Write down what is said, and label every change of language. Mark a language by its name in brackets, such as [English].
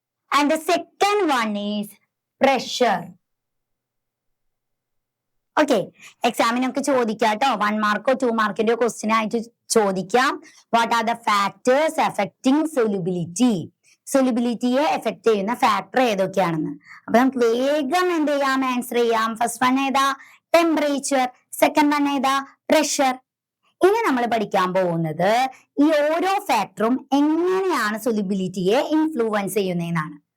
[Malayalam] And the second one is pressure. Okay, എക്സാമിനൊക്കെ ചോദിക്കാം കേട്ടോ. 1 Marco 2 മാർക്കിന്റെ ക്വസ്റ്റ്യൻ ആയിട്ട് ചോദിക്കാം. [English] What are the factors affecting solubility? [Malayalam] സൊല്യൂബിലിറ്റിയെ effect ചെയ്യുന്ന ഫാക്ടർ ഏതൊക്കെയാണെന്ന്. അപ്പൊ നമുക്ക് വേഗം എന്ത് ചെയ്യാം? ആൻസർ ചെയ്യാം. ഫസ്റ്റ് വൺ ഏതാ? ടെമ്പറേച്ചർ. സെക്കൻഡ് വൺ ഏതാ? പ്രഷർ. ഇനി നമ്മൾ പഠിക്കാൻ പോകുന്നത് ഈ ഓരോ ഫാക്ടറും എങ്ങനെയാണ് സൊല്യൂബിലിറ്റിയെ ഇൻഫ്ലുവൻസ് ചെയ്യുന്നതെന്നാണ്.